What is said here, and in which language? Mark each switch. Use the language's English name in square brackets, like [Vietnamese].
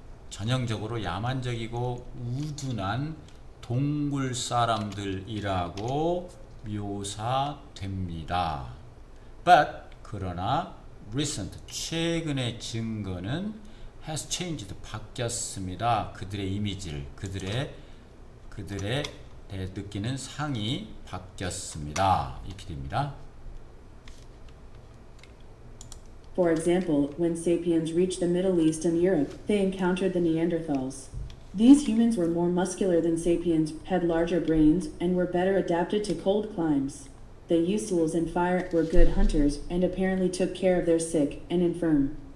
[Korean] 전형적으로 야만적이고 우둔한 동굴 사람들이라고 묘사됩니다. But 그러나 recent 최근의 증거는 [English] has changed [Korean] 바뀌었습니다. 그들의 이미지를 그들의 느끼는 상이 바뀌었습니다. 이렇게 됩니다. [English] For example, when sapiens reached the Middle East and Europe, they encountered the Neanderthals. These humans were more muscular than sapiens, had larger brains, and were better adapted to cold climes. They used tools and fire, were good hunters, and apparently took care of their sick and infirm.